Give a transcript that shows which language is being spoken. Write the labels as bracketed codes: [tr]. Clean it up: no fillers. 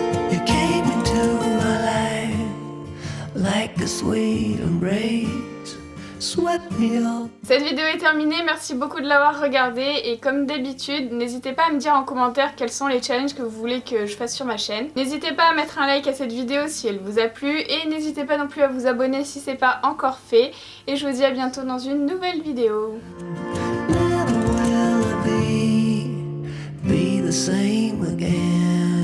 [en] You came into my life like a sweet embrace, swept me up. [fr] Cette vidéo est terminée, merci beaucoup de l'avoir regardée et comme d'habitude, n'hésitez pas à me dire en commentaire quels sont les challenges que vous voulez que je fasse sur ma chaîne. N'hésitez pas à mettre un like à cette vidéo si elle vous a plu et n'hésitez pas non plus à vous abonner si c'est pas encore fait. Et je vous dis à bientôt dans une nouvelle vidéo. [en] Never will I be the same again.